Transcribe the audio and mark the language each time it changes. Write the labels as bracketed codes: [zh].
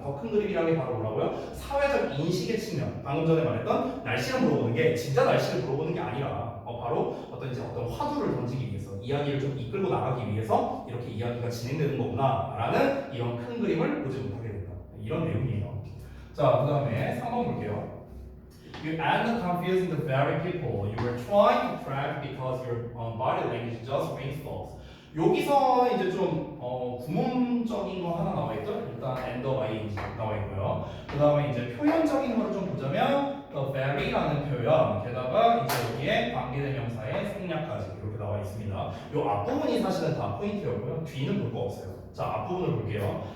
[ko] 더 큰 그림이라는 게 바로 뭐라고요? 사회적 인식의 측면. 방금 전에 말했던 날씨를 물어보는 게 진짜 날씨를 물어보는 게 아니라 바로 어떤 화두를 던지기 위해서 이야기를 좀 이끌고 나가기 위해서 이렇게 이야기가 진행되는 거구나라는 이런 큰 그림을 보지 못하게 된다. 이런 내용이에요. 자, 그다음에 3번 볼게요. [en] You end up confusing the very people you were trying to track because your body language just rings false. [ko] 여기서 이제 좀 구문적인 거 하나 나와 있죠. 일단 and the ing 나와 있고요. 그 다음에 이제 표현적인 거를 좀 보자면 the very라는 표현, 게다가 이제 여기에 관계대명사의 생략까지 이렇게 나와 있습니다. 요 앞부분이 사실은 다 포인트였고요. 뒤는 볼 거 없어요. 자, 앞부분을 볼게요.